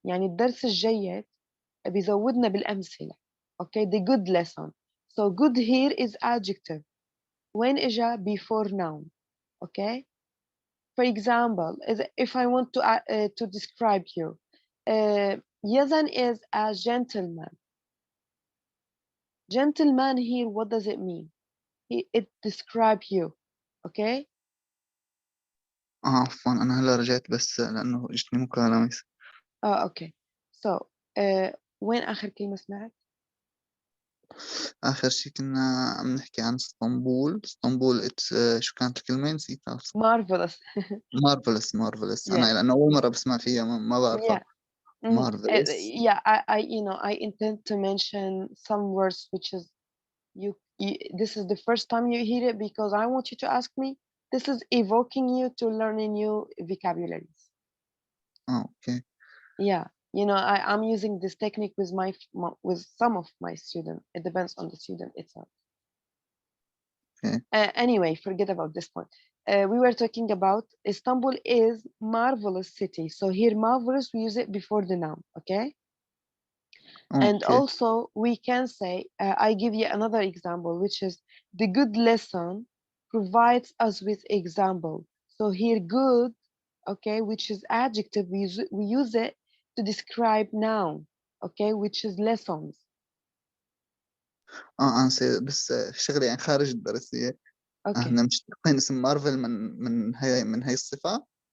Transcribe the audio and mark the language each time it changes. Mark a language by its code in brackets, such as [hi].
[ar] يعني الدرس الجيد بيزودنا بالأمثلة. [en] Okay, the good lesson. So good here is adjective. When إجا before noun. Okay. For example, if I want to describe you, Yazan is a gentleman. Gentleman here, what does it mean? It describes you. Okay? [ar] عفوا أنا هلا رجعت بس لأنه إجتني مكالمة. [en] Okay. [ar] So, وين آخر كلمة سمعت؟ آخر شي كنا عم نحكي عن اسطنبول. شو كانت الكلمة نسيتها. [en] Marvelous. مارفلس Yeah. [ar] أنا لأنه أول مرة بسمع فيها ما بعرفها. [en] Yeah. Marvelous. Yeah, I intend to mention some words which is this is the first time you hear it because I want you to ask me. This is evoking you to learn a new vocabularies. Okay. Yeah, I'm using this technique with with some of my students. It depends on the student itself. Okay. Anyway, forget about this point. We were talking about Istanbul is marvelous city. So here, marvelous, we use it before the noun, okay? And okay. also we can say, I give you another example, which is the good lesson provides us with example. So here good, okay, which is adjective, we use it to describe noun, okay, which is lessons. [ar] أنا بس شغلة يعني خارج الدراسية. [en] Okay. [ar] احنا مشتقين اسم مارفل من هي الصفة.